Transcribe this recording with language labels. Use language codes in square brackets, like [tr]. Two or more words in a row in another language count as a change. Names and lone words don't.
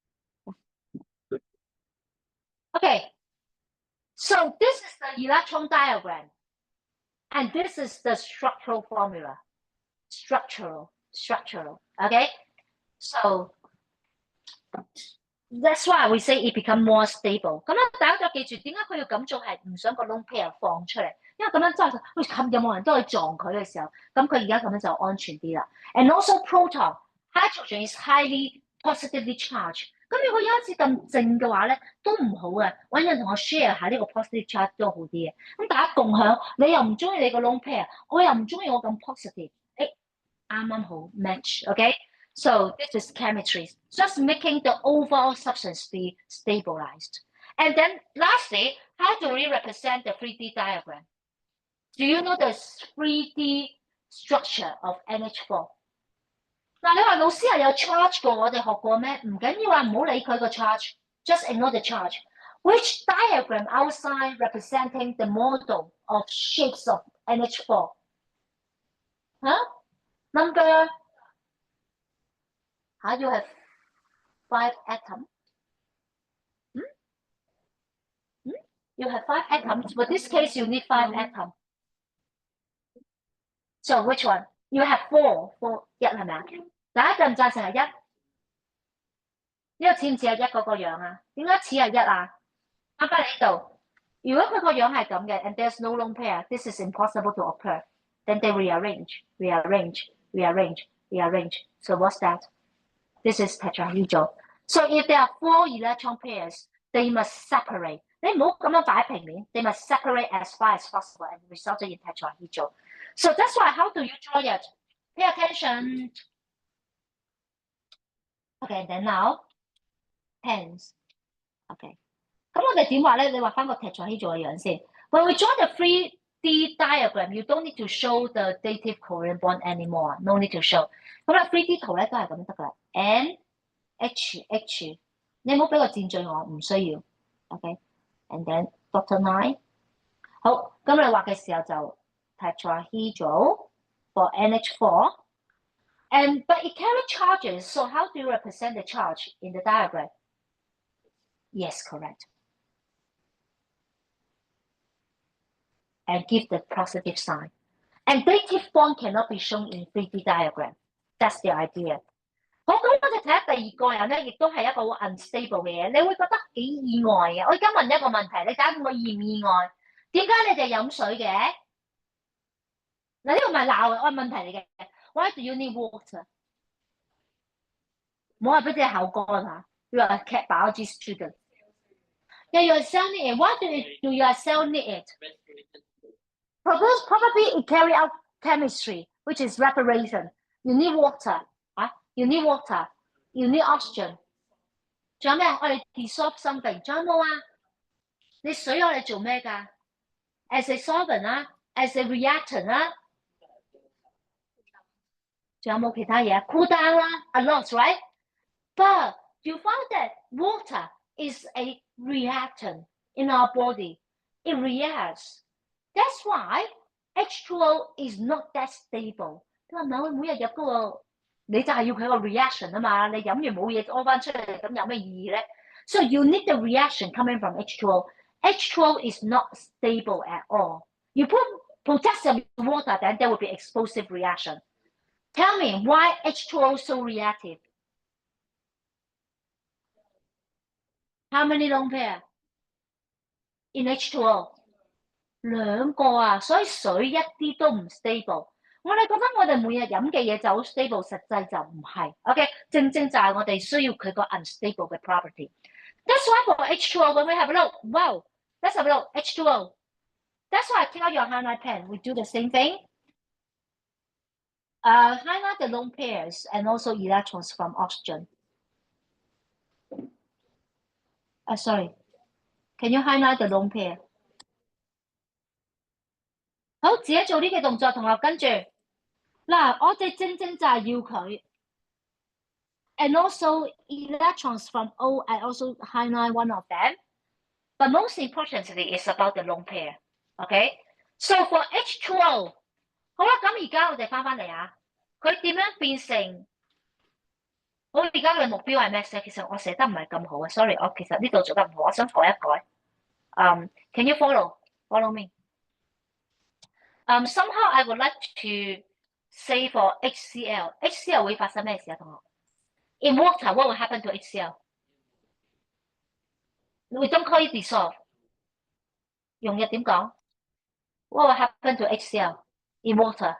[en] Okay, so this is the electron diagram. And this is the structural formula. Structural. Okay? So that's why we say it become more stable. [yue] 咁樣大家就記住點解佢要咁做係唔想個 [en] lone pair [yue] 放出嚟，因為咁樣真係喂有冇人都去撞佢嘅時候，咁佢而家咁樣就安全啲啦。 [en] And also proton, hydrogen is highly positively charged. [yue] 咁如果有一次咁靜嘅話咧，都唔好嘅，揾人同我 share 下呢個 [en] positive charge [yue] 都好啲嘅。咁大家共享，你又唔中意你個 [en] lone pair， [yue] 我又唔中意我咁 positive， 誒啱啱好 [en] match，OK？ So this is chemistry, just making the overall substance be stabilized. And then lastly, how do we represent the 3D diagram? Do you know the 3D structure of NH4? [yue] 嗱，你話老師係有 charge 過，我哋學過咩？唔緊要啊，唔好理佢個 charge, [en] just ignore the charge. Which diagram outside representing the model of shapes of NH4? Huh? Number, you have 5 atoms. You have 5 atoms, but this case you need 5 atoms. So which one? You have 4, [yue] 一係咪啊？大家贊唔贊成係一？呢個似唔似係一嗰個樣啊？點解似係一啊？啱翻嚟呢度，如果佢個樣係咁嘅 ， [en] and there's no lone pair, this is impossible to occur. Then they rearrange. So what's that? This is tetrahedral. So if there are 4 electron pairs, they must separate. [yue] 你唔好咁樣擺平面 [en] ，they must separate as far as possible and result in tetrahedral. So that's why how do you draw it? Pay attention. Okay, then now pens. Okay. [yue] 咁我哋點畫咧？你畫翻個 tetrahedral 嘅樣先。 [en] When we draw the 3D diagram, you don't need to show the dative covalent bond anymore. No need to show. [yue] 咁啦 3D 圖咧都係咁得噶啦。N H H， 你唔好俾個箭嘴我，唔需要。 [en] OK，and then dotted line。 [yue] 好，咁你畫嘅時候就 [en] tetrahedral for NH4。But it carries charges, so how do you represent the charge in the diagram? Yes, correct. And give the positive sign. And dative bond cannot be shown in 3D diagram. That's the idea. [yue] 好，咁我哋睇下第二個人咧，亦都係一個好 unstable 嘅嘢，你會覺得幾意外嘅。我而家問一個問題，你睇下我意唔意外？點解你哋飲水嘅？嗱，呢個唔係鬧嘅，我係問題嚟嘅。 [en] Why do you need water？ [yue] 冇話俾你口乾嚇。 [en] You are a cat biology student. Yeah, your cell need it. Why do your cell need it? Probably it carry out chemistry, which is respiration. You need water. You need water. You need oxygen. [yue] 仲有咩？我哋 [en] dissolve something. [yue] 仲有冇啊？你水我哋做咩㗎 ？ [en] As a solvent [yue] 啦 ， [en] as a reactant [yue] 啦。仲有冇其他嘢 ？ [en] Cool down [yue] 啦 ， [en] a lot, right? But you found that water is a reactant in our body. It reacts. That's why H2O is not that stable. [yue] 你話唔係我每日入嗰個，你就係要佢個 reaction 啊嘛。你飲完冇嘢屙翻出嚟，咁有咩意義咧 ？ [en] So you need the reaction coming from H2O. H2O is not stable at all. You put potassium in water, then there will be explosive reaction. Tell me why H2O so reactive? How many lone pair in H2O？ [yue] 兩個啊，所以水一啲都唔 stable。我哋覺得我哋每日飲嘅嘢就好 stable，實際就唔係。OK， 正就係我哋需要佢個 unstable 嘅 property。 [en] That's why for H2O, when we have a look, wow, let's have a look, H2O. That's why I take out your highlight pen. We do the same thing. Highlight the lone pairs and also electrons from oxygen. Sorry. Can you highlight the lone pair? [yue] 好，自己做呢個動作，同學跟住嗱，我哋正就係要佢。 [en] And also electrons from O, I also highlight one of them. But most importantly, it's about the lone pair. Okay? So for H2O, [yue] 好啦，咁而家我哋翻嚟啊，佢點樣變成？我而家嘅目標係咩咧？其實我寫得唔係咁好啊 ，sorry， 我其實呢度做得唔好，我想改一改。 [en] Can you follow me? Somehow I would like to say for HCl. [yue] HCl 會發生咩事啊，同學 [en] ？In water, what will happen to HCl? We don't call it dissolve. [yue] 用日點講 [en] ？What will happen to HCl in water?